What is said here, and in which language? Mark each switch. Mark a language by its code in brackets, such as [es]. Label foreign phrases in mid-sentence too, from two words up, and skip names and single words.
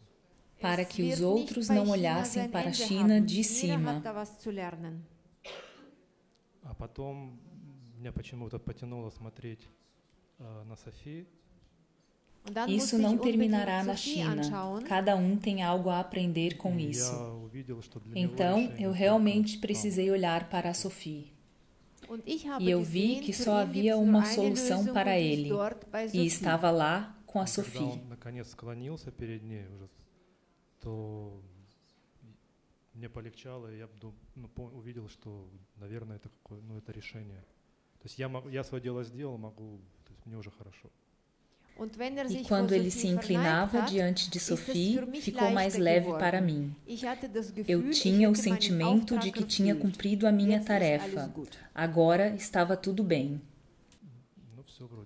[pt] Para [de] Es [pt] que os [de] wird [pt] outros [de] nicht bei [pt] não [de] China [pt] olhassem [de] sein [pt] para a [de] Ende [pt] China [de] haben. [pt] de [de] Jeder [pt] cima. [de] hat da was zu lernen. [ru] А потом меня почему-то потянуло смотреть на Софи. [de] Und dann [pt] Isso [de] musste ich [pt] não [de] unbedingt [pt] terminará na [de] Sophie [pt] China. [de] anschauen. [pt] Cada tem algo a aprender com [ru] И [pt] isso. [ru] я увидел, что для него [pt] Então, [ru] решение [pt] eu [ru] только [pt] realmente [ru] там. [pt] precisei olhar para a Sophie. [de] Und ich habe [pt] E eu vi [de] gesehen, [pt] que [de] für [pt] só [de] ihn [pt] havia [de] gibt's nur [pt] uma [de] eine [pt] solução [de] Lösung [pt] para [de] und die ist [pt] ele. [de] dort bei [pt] E [de] Sophie. [pt] estava lá com a [ru] И когда [pt] Sophie. [ru] он наконец склонился перед ней уже, то мне полегчало, и я увидел, что, наверное, это это решение. То есть я свое дело сделал, могу, то есть мне уже хорошо. [de] Und wenn er [pt] E [de] sich [pt] quando [de] vor [pt] ele se [de] Sophie [pt] inclinava [de] verneigt hat, [pt] diante de [de] ist es [pt] Sophie, [de] für mich [pt] ficou mais [de] leichter [pt] leve [de] geworden. [pt] para mim. [de] Ich hatte das Gefühl, [pt] Eu [de] ich [pt] tinha o [de] hätte meinen [pt] sentimento de [de] Auftrag [pt] que tinha [de] erfüllt. [pt] cumprido a minha [de] Jetzt ist [pt] tarefa. [de] alles gut. [pt] Agora estava tudo bem. [ru] Ну, все вроде.